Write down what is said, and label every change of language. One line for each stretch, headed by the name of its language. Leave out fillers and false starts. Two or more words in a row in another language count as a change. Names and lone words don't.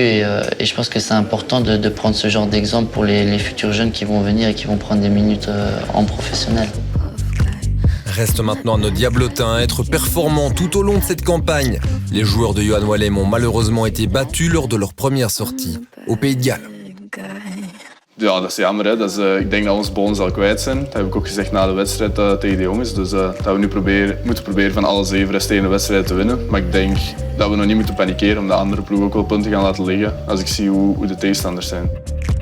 French: Et je pense que c'est important de prendre ce genre d'exemple pour les futurs jeunes qui vont venir et qui vont prendre des minutes en professionnel. Reste maintenant à nos diablotins à être performants tout au long de cette campagne. Les joueurs de Johan Wallem ont malheureusement été battus lors de leur première sortie au Pays de Galles.
Dutch: Ja, dat is jammer. Hè. Ik denk dat we ons bonus al kwijt zijn. Dat heb ik ook gezegd na de wedstrijd tegen de jongens. Dus dat we nu moeten proberen van alle 7 resterende wedstrijden te winnen. Maar ik denk dat we nog niet moeten panikeren om de andere ploeg ook wel punten gaan laten liggen als ik zie hoe de tegenstanders zijn.